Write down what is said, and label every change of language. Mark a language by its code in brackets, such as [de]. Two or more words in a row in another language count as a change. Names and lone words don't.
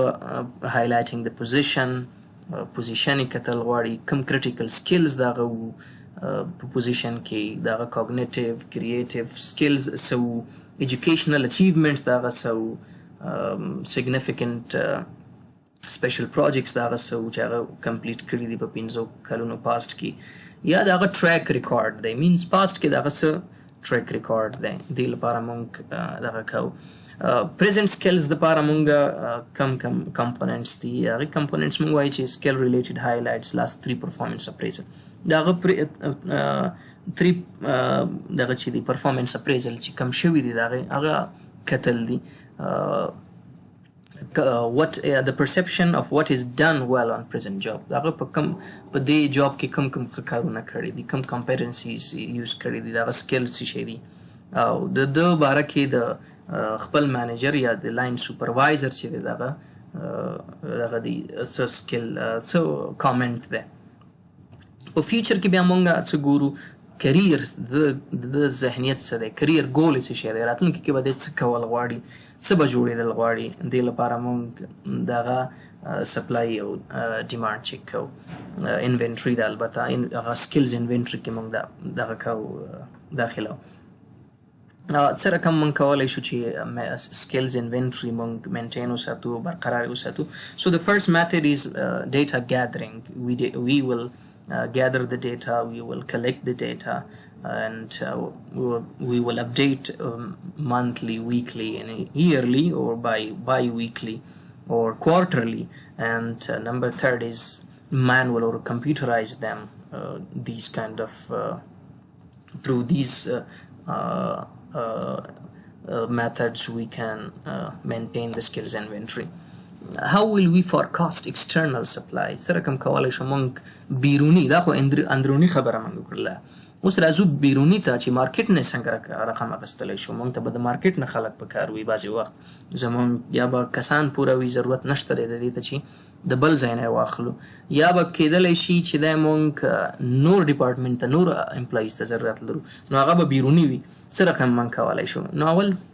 [ps] highlighting the position کتل غواړي کوم [en] critical skills [ps] دغه په position کې دغه [en] cognitive creative skills [ps] سو [en] educational achievements [ps] دغه سو [en] significant special projects [ps] دغه سو چې هغه complete کړي دي په 5 کلونو past کې یا دغه [en] track record [ps] دی [en] means past [ps] کې دغه سو [en] track record [ps] دی د لپاره مونږ دغه کوو. [en] present skills [ps] دپاره مونږ کم components دي هغه components مونږ وایي چې [en] skill related highlights last 3 performance appraisal [ps] دغه 3 دغه چې دی [en] performance appraisal [ps] چې کم شوي دي هغه کتل دي [en] what the perception of what is done well on present job [ps] دغه په دې job کې کم کارونه کړي دي کم competencies use کړي دي دغه skills څه دي او د باره کې د خپل مانیجر یا د [en] line supervisor [ps] چې دی دغه دی څه سکل څه کامنټ دی په فیوچر کې بیا مونږ څه ګورو کریر د ذهنیت څه دی [en] career goal [ps] څه شی دی راتلونکي کې به د څه کول غواړي څه به جوړېدل غواړي دې لپاره مونږ دغه سپلای او ډیمانډ چک کوو انوینټري د البته هغه [en] skills inventory [ps] کې مونږ دغه کوو داخلو څه رقم مونږ کولی شو چې [en] skills inventory [ps] مونږ maintain وساتو برقرار وساتو. [en] So the first method is data gathering. We will gather the data, we will collect the data and we will update monthly, weekly and yearly or bi-weekly or quarterly and number third is manual or computerize them these kind of through these methods we can maintain the skills inventory. How will we forecast external supply [ps] سره کوم کولای شو مونږ بیرونی دا خو اندرونی خبره مونږ کړله اوس راځو بیرونی ته چې مارکیټ نه څنګه رقم اخیستلی شو مونږ ته به د مارکیټ نه خلک پکار وي بعضې وخت زمونږ یا به کسان پوره وي ضرورت نشته دی د دې ته چې د بل ځای نه واخلو یا به کیدلی شي چې دی مونږ نور ډپارټمنټ ته نور امپلایز ته ضرورت لرو نو هغه به بیرونی وي څه رقم مونږ کولی شو نو اول